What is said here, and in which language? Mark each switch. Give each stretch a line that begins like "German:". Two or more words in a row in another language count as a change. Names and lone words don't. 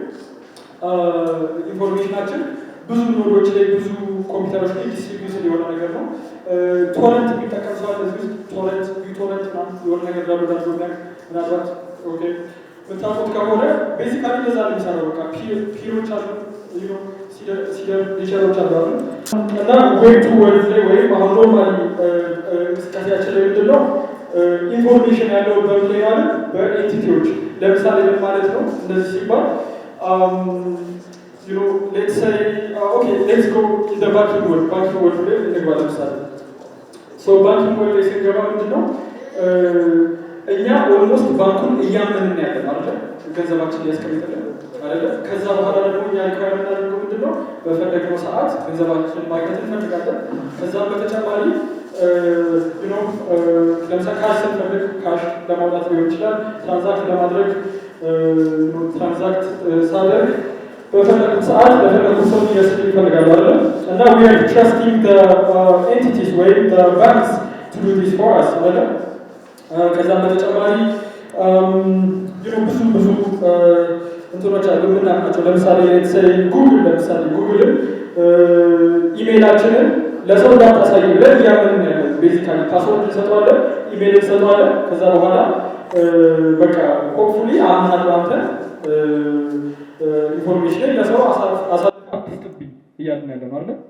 Amharic: ኢንፎርሜሽናችን ብዙ ኖዶች ላይ ብዙ ኮምፒውተሮች ላይ ዲስትሪቢዩትድ የሆነ ነገር ነው ቶረንት የሚጠቀም ሰው አለ እዚህ ቶረንት የሆነ ነገር ዳውንሎድ አድርጎ ምናልባት ኦኬ ምታውቁት ከሆነ ቤዚካሊ እንደዛ ነው የሚሰራው በቃ ፒሮች አሉ ሊቸሮች አሉ እና
English: web two world
Amharic: ላይ ወይም አሁን ኖርማሊ እንቅስቃሴያችን ላይ ምንድን ነው ኢንፎርሜሽን ያለው በምን ላይ ማለት በኤንቲቲዎች ለምሳሌ ምን ማለት ነው እንደዚህ ሲባል
English: let's say let's go in the banking world
Amharic: ላይ እንግባ ለምሳሌ
English: banking world
Amharic: ላይ ስንገባ ምንድን ነው እኛ ኦልሞስት ባንኩን እያመንን ያለን አይደል ገንዘባችን እያስቀምጥልን አይደል ከዛ በኋላ ደግሞ እኛ ሪኳየር እናደርገው ምንድነው በፈለግነው ሰዓት ገንዘባችንን ማግኘት እንፈልጋለን ከዛም በተጨማሪ ለምሳሌ ካሽ ስንፈልግ ካሽ ለማውጣት ሊሆን ይችላል ትራንዛክት ለማድረግ ትራንዛክት ሳደርግ በፈለግነው ሰዓት በፈለግነው ሰው ሊያስል ይፈልጋሉ አይደል እና
English: we are trusting the entities
Amharic: ወይም
English: the banks to do this for us
Amharic: አይደል ከዛም በተጨማሪ ብዙ እንትኖች አሉ የምናውቃቸው ለምሳሌ ጉግል ለምሳሌ ጉግልን ኢሜይላችንን ለሰው እንዳታሳይ ብለን እያመንን ያለን
English: basically password
Amharic: እንሰጠዋለን ኢሜይል እንሰጠዋለን ከዛ በኋላ በቃ ሆፕፉሊ አሁን አንተ ኢንፎርሜሽን ለሰው አሳልፈህ እያልን ያለ ማለት